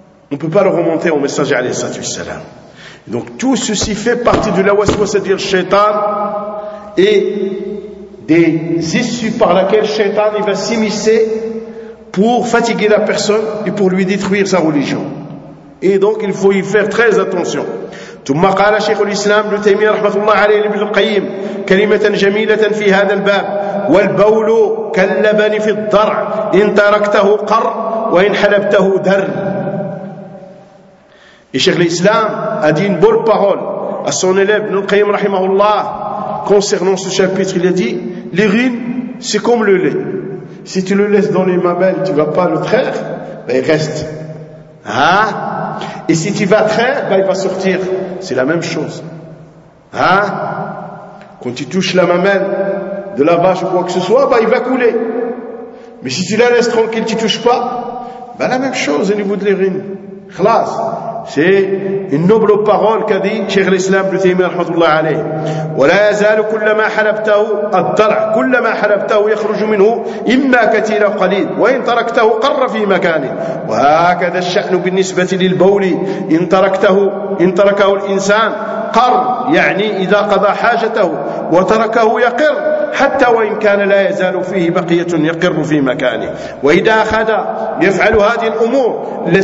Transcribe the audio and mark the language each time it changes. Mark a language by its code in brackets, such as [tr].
[fr] On ne peut pas le remonter au messager alayhi salam. Donc tout ceci fait partie de la waswasa du shaitan et des issues par lesquelles shaitan va s'immiscer pour fatiguer la personne et pour lui détruire sa religion. Et donc il faut y faire très attention. [ar] ثم قال شيخ الإسلام ابن تيمية رحمه الله عليه لابن القيم كلمة جميلة في هذا الباب والبول كاللبن في الضرع إن تركته قر وإن حلبته در. [fr] Et Cheikh l'Islam a dit une bonne parole à son élève [ar] ابن القيم رحمه الله [fr] concernant ce chapitre. Il a dit l'urine c'est comme le lait. Si tu le laisses dans les mamelles, tu ne vas pas le traire, ben il reste. Hein? Et si tu vas traire, ben il va sortir. C'est la même chose. Hein? Quand tu touches la mamelle de la vache ou quoi que ce soit, ben il va couler. Mais si tu la laisses tranquille, tu ne touches pas, ben la même chose au niveau de l'urine. Khlas. C'est une noble parole qu'a dit Cheikh l'Islam ibn Taymiyyah rahmatullah alayhi. [ar] ولا يزال كلما حلبته الضرع كلما حلبته يخرج منه إما كثير أو قليل وإن تركته قر في مكانه وهكذا الشأن بالنسبة للبول إن تركه الإنسان قر يعني إذا قضى حاجته وتركه يقر حتى وإن كان لا يزال فيه بقية يقر في مكانه وإذا أخذ يفعل هذه الأمور